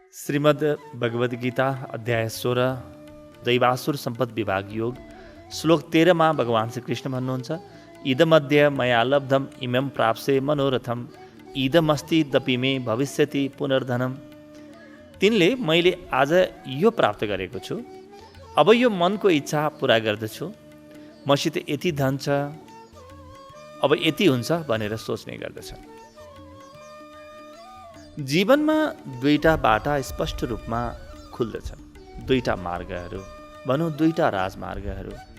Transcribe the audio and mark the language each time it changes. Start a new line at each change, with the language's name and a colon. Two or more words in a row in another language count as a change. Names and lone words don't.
Nepali: श्रीमद् भगवद गीता अध्याय 16 दैवासुर सम्पद विभाग योग श्लोक 13 मा भगवान श्री कृष्ण भन्नुहुन्छ
Sanskrit: इदमद्य मया लब्धम इमं प्राप्से मनोरथम इदमस्ति दपि मे भविष्यति पुनर्धनम।
Nepali: तिनले मैले आज यो प्राप्त गरेको छु, अब यो मनको इच्छा पुरा गर्दछु, मसित यति धन छ, अब यति हुन्छ भनेर सोच्ने गर्दछन्। जीवनमा दुईटा बाटा स्पष्ट रूपमा खुल्दछन्, दुईटा मार्गहरू, भनौँ दुईटा राजमार्गहरू।